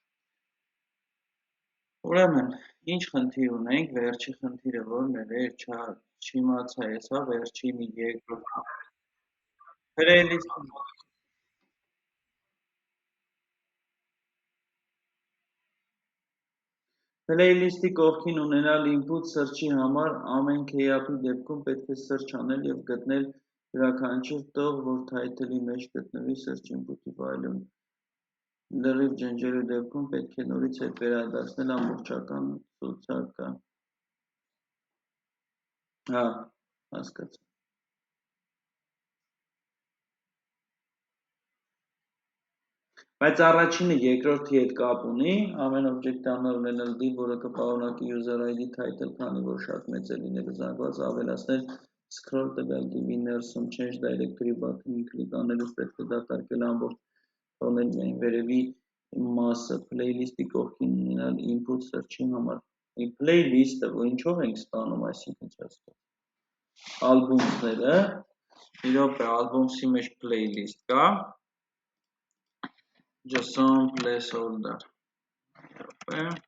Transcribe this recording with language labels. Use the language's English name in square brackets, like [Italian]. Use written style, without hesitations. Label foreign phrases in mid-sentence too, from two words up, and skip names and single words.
[Armenian] Ուրեմն, ինչ խնդիր ունենք, վերջի խնդիրը որն էր, չիմացա ես, հա, վերջի մի երկրորդ Playlist-ի կողքին ունենալ [English] input search- [Armenian] ի համար ամեն key-up-ի դեպքում պետք է search անել և գտնել յուրաքանչյուր տող, որ title-ի մեջ գտնվի [English] search input- [Armenian] ի ֆայլում։ Լրիվ ջնջելու դեպքում պետք է նորից հետ վերադարձնել ամբողջական ցուցակը։ Հա, հասկացա։ Բայց առաջինը երկրորդի հետ կապ ունի, ամեն օբյեկտի համար ունենալ div, որը կպարունակի user [English] ID title, [Armenian] քանի որ շատ մեծ է լինելու զանգված, ավելացնել scroll տվյալ div-ի ներսում [English] change directory button- [Armenian] ին կլիկ անելուց պետք է դատարկել ամբողջ թողնել միայն վերևի մասը, playlist-ի կողքին ունենալ [English] input search- [Armenian] ի համար։ Playlist-ը, որ ինչով ենք ստանում, այսինքն չասկա։ Ալբոմները, մի րոպե, ալբոմսի մեջ playlist կա, [English] JSON placeholder, [Armenian] րոպե,